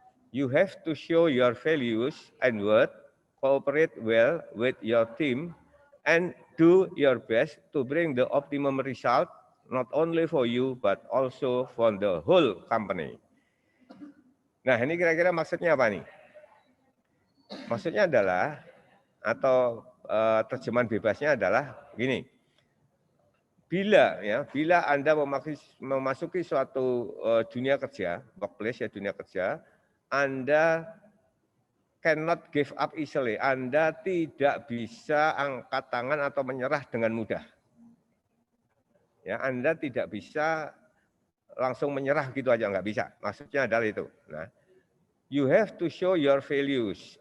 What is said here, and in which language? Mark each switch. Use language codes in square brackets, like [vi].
[en] You have to show your values and worth, cooperate well with your team, and do your best to bring the optimum result, not only for you, but also for the whole company. [id] Nah, ini kira-kira maksudnya apa nih? Maksudnya adalah, atau terjemahan bebasnya adalah gini. Bila Anda memasuki suatu dunia kerja, workplace ya, dunia kerja, Anda [en] cannot give up easily. [id] Anda tidak bisa angkat tangan atau menyerah dengan mudah. Ya, Anda tidak bisa langsung menyerah gitu aja, nggak bisa. Maksudnya adalah itu. [en] Nah, you have to show your values.